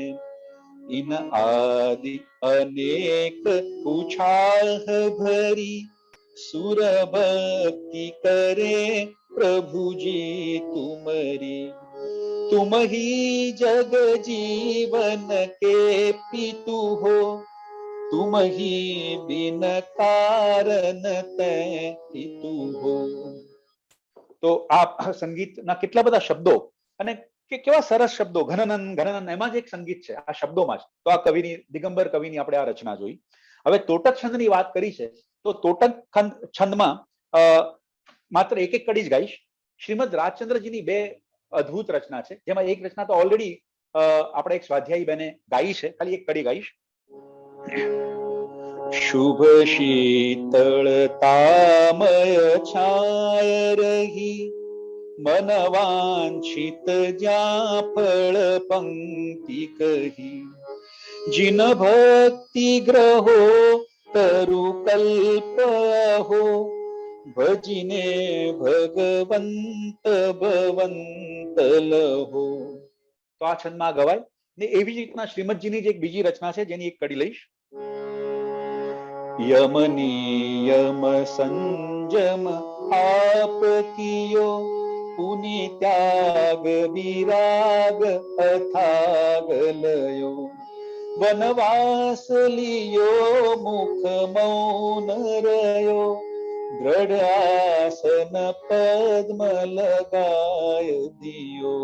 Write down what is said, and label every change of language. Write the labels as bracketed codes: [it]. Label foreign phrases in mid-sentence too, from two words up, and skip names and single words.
[hi] इन आदि अनेक उछाल भरी सुर भक्ति करे प्रभु जी तुमरी तुम ही जग जीवन के पितु हो तुम ही बिन कारण तै पितु हो. [gu] તો આ સંગીતના કેટલા બધા શબ્દો અને કેવા સરસ શબ્દો ઘનનન ઘનનન એમાં જ એક સંગીત છે આ શબ્દોમાં જ. તો આ કવિની દિગંબર કવિની આપણે આ રચના જોઈ. હવે તોટક છંદની વાત કરી છે તો તોટક છંદમાં માત્ર એક કડી જ ગાઈશ. શ્રીમદ રાજચંદ્રજીની બે અદ્ભુત રચના છે જેમાં એક રચના તો ઓલરેડી આપણે એક સ્વાધ્યાયી બેને ગાઈ છે, ખાલી એક કડી ગાઈશ. શુભ શીતળતામય છાય રહી મન વાંછિત જ્યાં ફળ પંક્તિ કહી જિન ભક્તિ ગ્રહો તરુ કલ્પ હો ભજિને ભગવંત ભવંત લહો. તો આ છંદમાં ગવાય ને એવી જ રીતના શ્રીમદજીની જે એક બીજી રચના છે જેની એક કડી લઈશ. [hi] यम नियम संजम आप कियो पुनि त्याग विराग अथाग लयो वनवास लियो मुख मौन रह्यो दृढ़ आसन पद्म लगाय दियो.